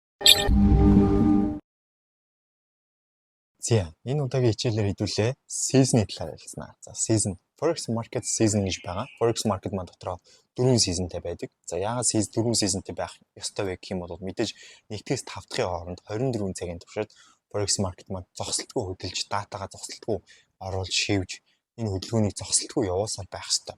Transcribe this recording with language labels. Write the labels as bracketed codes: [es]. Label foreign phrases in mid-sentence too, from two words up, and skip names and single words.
[mn] За энэ удаагийн хичээлээр хэдүүлээ season-ийн талаар ярилцсан. За [en] season Forex market season [mn] гэж байгаа. [en] Forex market [mn] маань дотроо 4 seasonтэй байдаг. За яагаад 4 seasonтэй байх ёстой вэ гэх юм бол мэдээж 1-ээс 5 дахьын хооронд 24 цагийн туршид [en] Forex market [mn] маань зогсолтгүй хөдөлж датагаа зогсолтгүй оруулж шивж энэ хөдөлгөөнийг зогсолтгүй явуулсаар байх ёстой.